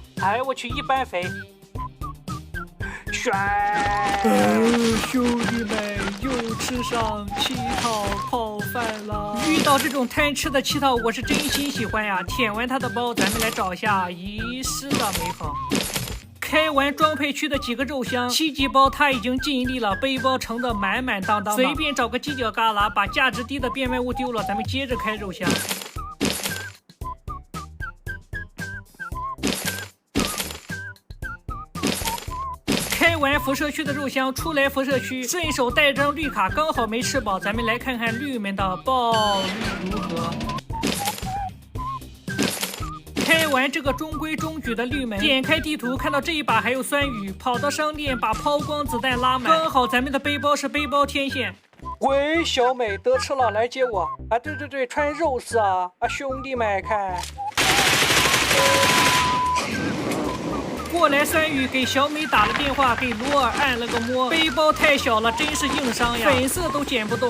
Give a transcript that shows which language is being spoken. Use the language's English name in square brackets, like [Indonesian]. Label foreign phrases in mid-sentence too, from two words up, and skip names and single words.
[Chinese] 哎，我去，一般肥。選！兄弟們又吃上7套泡飯了。遇到這種貪吃的7套，我是真心喜歡呀！舔完他的包，咱們來找一下遺失的美好。開完裝配區的幾個肉箱，7級包他已經盡力了，背包盛得滿滿當當。隨便找個犄角旮旯，把價值低的變賣物丟了，咱們接着開肉箱。開完輻射區的肉箱，出來輻射區，順手帶張綠卡，剛好沒吃飽。咱們來看看綠們的爆率如何。開完這個中規中矩的綠門，點開地圖，看到這一把還有酸雨，跑到商店把拋光子彈拉滿，剛好咱們的背包是背包天線。喂，小美，得吃了，來接我啊！对，穿肉丝啊！啊，兄弟们看。过来酸雨給小美打了電話，給羅爾按了個摩，背包太小了，真是硬傷呀，粉色都撿不動。